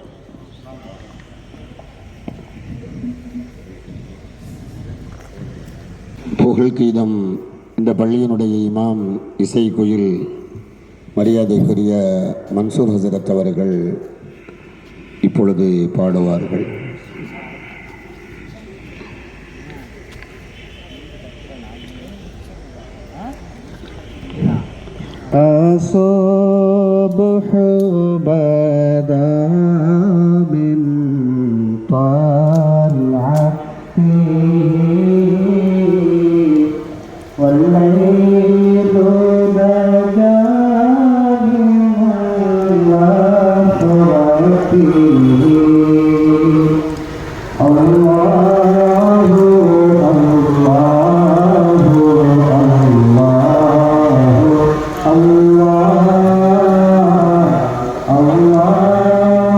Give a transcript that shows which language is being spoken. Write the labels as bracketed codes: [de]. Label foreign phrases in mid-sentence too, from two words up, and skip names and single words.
[ta] புகழ் கீதம் இந்த பள்ளியினுடைய இமாம் இசை குயில் மரியாதைக்குரிய மன்சூர் ஹசரத் அவர்கள் இப்பொழுது பாடுவார்கள். [ar] الصبح بدا من طلعته والليل بدا من غفرته الله الله الله